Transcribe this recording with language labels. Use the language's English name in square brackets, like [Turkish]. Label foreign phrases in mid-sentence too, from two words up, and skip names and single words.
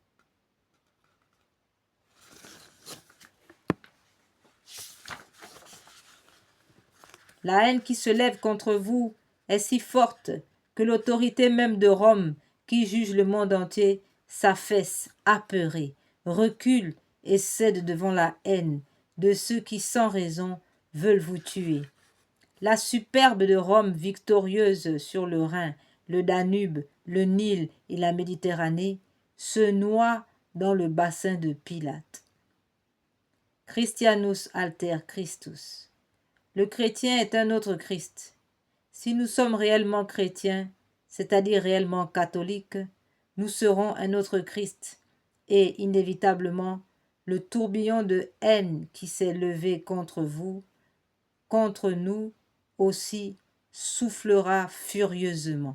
[French] La haine qui se lève contre vous est si forte que l'autorité même de Rome, qui juge le monde entier, s'affaisse, apeurée, recule et cède devant la haine de ceux qui, sans raison, veulent vous tuer. La superbe de Rome, victorieuse sur le Rhin, le Danube, le Nil et la Méditerranée, se noie dans le bassin de Pilate. [Latin] Christianus alter Christus. [French] Le chrétien est un autre Christ. Si nous sommes réellement chrétiens, c'est-à-dire réellement catholiques, nous serons un autre Christ, et inévitablement, le tourbillon de haine qui s'est levé contre vous, contre nous aussi, soufflera furieusement.